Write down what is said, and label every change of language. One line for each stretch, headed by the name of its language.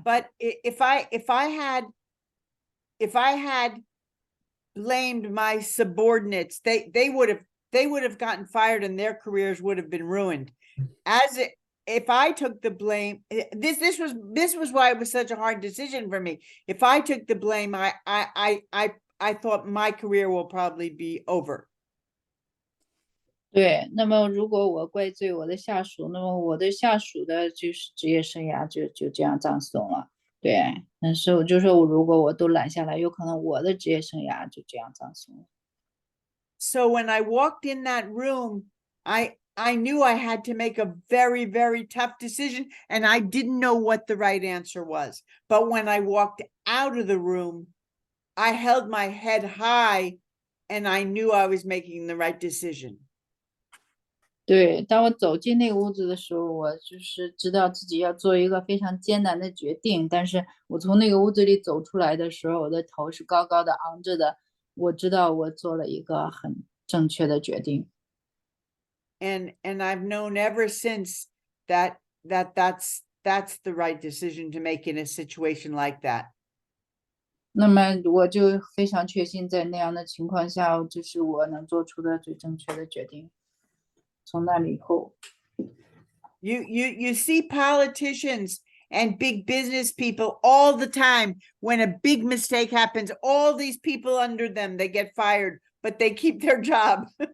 English: But if I had blamed my subordinates, they would have gotten fired and their careers would have been ruined. If I took the blame, this was why it was such a hard decision for me. If I took the blame, I thought my career will probably be over.
Chinese: 对，那么如果我怪罪我的下属，那么我的下属的就是职业生涯就这样葬送了。对，但是我就说，如果我都揽下来，有可能我的职业生涯就这样葬送了。
English: So when I walked in that room, I knew I had to make a very, very tough decision, and I didn't know what the right answer was. But when I walked out of the room, I held my head high, and I knew I was making the right decision.
Chinese: 对，当我走进那个屋子的时候，我就是知道自己要做一个非常艰难的决定，但是我从那个屋子里走出来的时候，我的头是高高的昂着的，我知道我做了一个很正确的决定。
English: And I've known ever since that's the right decision to make in a situation like that.
Chinese: 那么我就非常确信，在那样的情况下，这是我能做出的最正确的决定。从那里以后，
English: You see politicians and big business people all the time. When a big mistake happens, all these people under them, they get fired, but they keep their job.